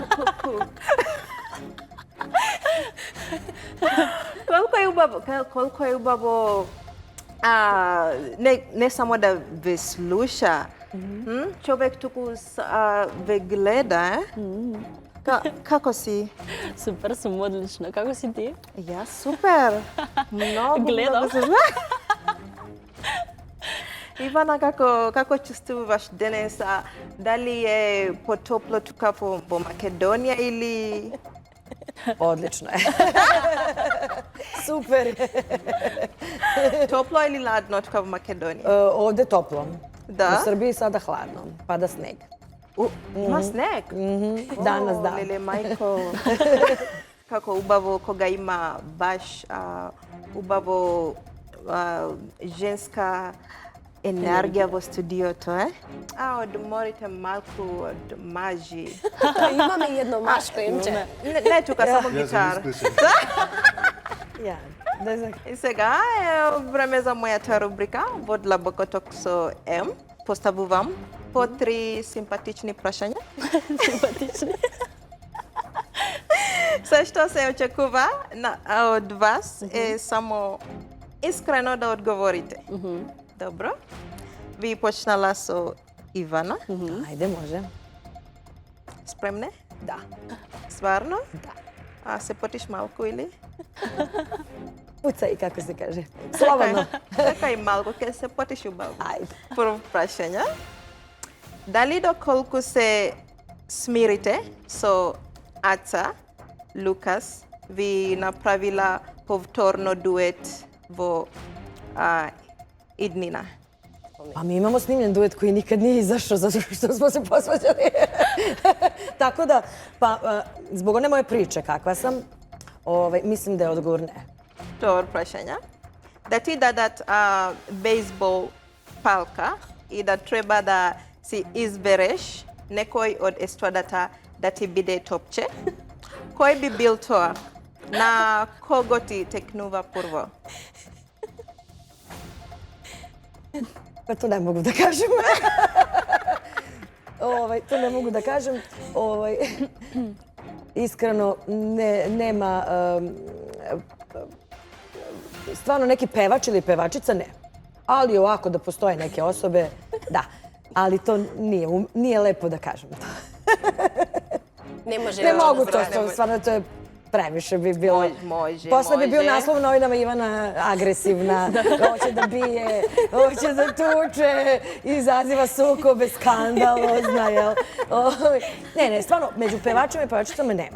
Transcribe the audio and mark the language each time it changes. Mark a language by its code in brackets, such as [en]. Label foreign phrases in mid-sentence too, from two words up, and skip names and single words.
[mk] Колко е убаво не само да ве слуша, човек туку ве гледа, Како си? Супер, сум одлично. Како си ти? Јас супер. Многу. Гледам. Ивана, како чувствуваш денес? Дали е потопло тука во Македонија или... [sr] Odlično je. Super. [mk] Топло или ладно тука во Македонија? [sr] Ovde toplo. Da? U Srbiji sada hladno. Pada sneg. [mk] Има снег? [sr] Danas da. [mk] Леле, мајко. Како убаво кога има баш убаво женска енергија во студиото, е? Одморите малку од мажи. Имаме и едно машко имче. Не тука, само гитар. [sr] Ja, da znam. [mk] И сега е време за мојата рубрика во Длабокото со Ем. Поставувам по 3 симпатични прашања. Симпатични. Се што се очекува од вас е само искрено да одговорите. Добро. Ви почнала со Ивана. [sr] Ajde, može. Спремне? Da. Стварно? Da. [mk] Се потиш малку или? [sr] Pucaj, kako se kaže. Slobodno. [mk] Чекај малку, ке се потиш убаво. [sr] Ajde. [mk] Прво прашање. Дали доколку се смирите со Аца, Лукас, ви направила повторно дует во иднина? [sr] Pa mi imamo snimljen duet koji nikad nije izašao zato što smo se posvađali. Tako da, pa zbog one moje priče kakva sam, mislim da je odgovor ne. [mk] Втор прашање. Да ти дадат бейсбол палка и да треба да си избереш некој од естрадата да ти биде топче, кој би бил тоа? На кого ти текнува прво? [sr] Pa to ne mogu da kažem. To ne mogu da kažem. Iskreno, nema... Stvarno neki pevač ili pevačica, ne. Ali ovako da postoje neke osobe, da. Ali to nije lepo da kažem to. [mk] Не може. [sr] Ne mogu to, stvarno to je previše bi bilo. Može. Posle bi bio naslov novinama Ivana agresivna, hoće da bije, hoće da tuče, izaziva sukobe, skandalozna, jel? Ne, stvarno, među pevačima i pevačicama nema.